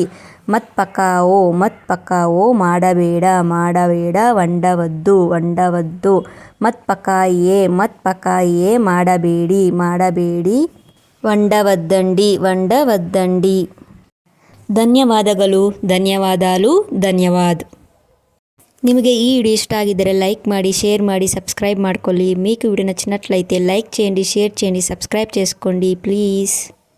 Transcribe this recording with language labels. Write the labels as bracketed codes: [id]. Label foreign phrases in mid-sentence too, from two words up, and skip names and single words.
[hi] मत पकाओ मत पकाओ [kn] ಮಾಡಬೇಡ, ಮಾಡಬೇಡ, [te] వండవద్దు, వండవద్దు. [hi] मत पकाइए मत पकाइए [kn] ಮಾಡಬೇಡಿ, ಮಾಡಬೇಡಿ, [te] వండవద్దండి, వండవద్దండి. [kn] ಧನ್ಯವಾದಗಳು, ಧನ್ಯವಾದಾಲು, ಧನ್ಯವಾದ್. ನಿಮಗೆ ಈ ವೀಡಿಯೋ ಇಷ್ಟ ಆಗಿದ್ದರೆ ಲೈಕ್ ಮಾಡಿ, ಶೇರ್ ಮಾಡಿ, ಸಬ್ಸ್ಕ್ರೈಬ್ ಮಾಡ್ಕೊಳ್ಳಿ. [te] మీకు వీడియో నచ్చినట్లయితే లైక్ చేయండి, షేర్ చేయండి, సబ్స్క్రైబ్ చేసుకోండి ప్లీజ్.